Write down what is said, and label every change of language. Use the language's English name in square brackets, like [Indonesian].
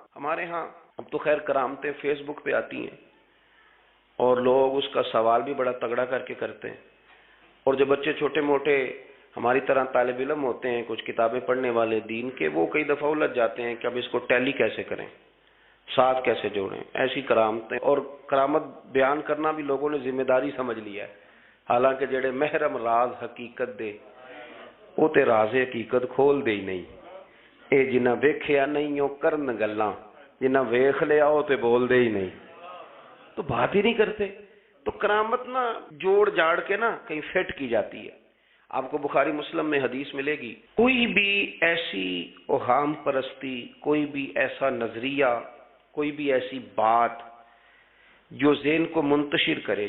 [Urdu] ہمارے ہاں اب تو خیر کرامتیں فیس بک پہ آتی ہیں اور لوگ اس کا سوال بھی بڑا تگڑا کر کے کرتے ہیں. اور جو بچے چھوٹے موٹے ہماری طرح طالب علم ہوتے ہیں، کچھ کتابیں پڑھنے والے دین کے، وہ کئی دفعہ الجھ جاتے ہیں کہ اب اس کو ٹیلی کیسے کریں، ساتھ کیسے جوڑیں. ایسی کرامتیں اور کرامت بیان کرنا بھی لوگوں نے ذمہ داری سمجھ لیا ہے. [Punjabi] حالانکہ جڑے محرم راز حقیقت دے وہ تے راز حقیقت کھول دے ہی نہیں. اے جنہ ویکھیا نہیں او کرن گلاں، جنہ ویکھ لیا او تے بول دے ہی نہیں، [Urdu] تو بات ہی نہیں کرتے. تو کرامت نا جوڑ جاڑ کے نا کہیں فٹ کی جاتی ہے. آپ کو بخاری مسلم میں حدیث ملے گی، کوئی بھی ایسی اوہام پرستی، کوئی بھی ایسا نظریہ، کوئی بھی ایسی بات جو ذہن کو منتشر کرے.